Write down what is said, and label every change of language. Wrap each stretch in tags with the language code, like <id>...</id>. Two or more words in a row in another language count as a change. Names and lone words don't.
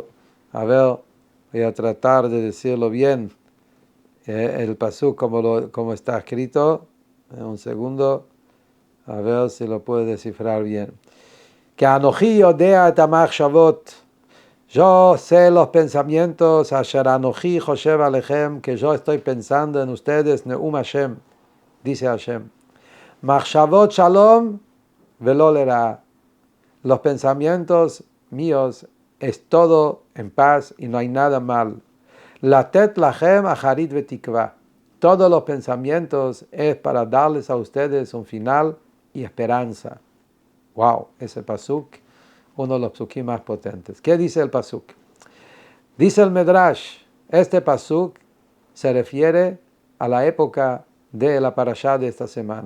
<es>A ver, voy a tratar de decirlo bien. El pasuk como está escrito. Un segundo. A ver si lo puedo descifrar bien.</es> <he>כי אנכי ידעתי את המחשבות.</he> <es>Yo sé los pensamientos,</es> <he>אשר אנכי חושב עליכם,</he> <es>que yo estoy pensando en ustedes,</es> <he>נאם השם,</he> <es>dice Hashem.</es> <he>מחשבות שלום ולא לרעה.</he> <es>Los pensamientos míos es todo en paz y no hay nada mal.</es> <he>לתת לכם אחרית ותקוה.</he> <es>Todos los pensamientos es para darles a ustedes un final y esperanza. Wow, ese pasuk, uno de los pasukim más potentes. ¿Qué dice el pasuk? Dice el Medrash, este pasuk se refiere a la época de la parashá de esta semana.</es>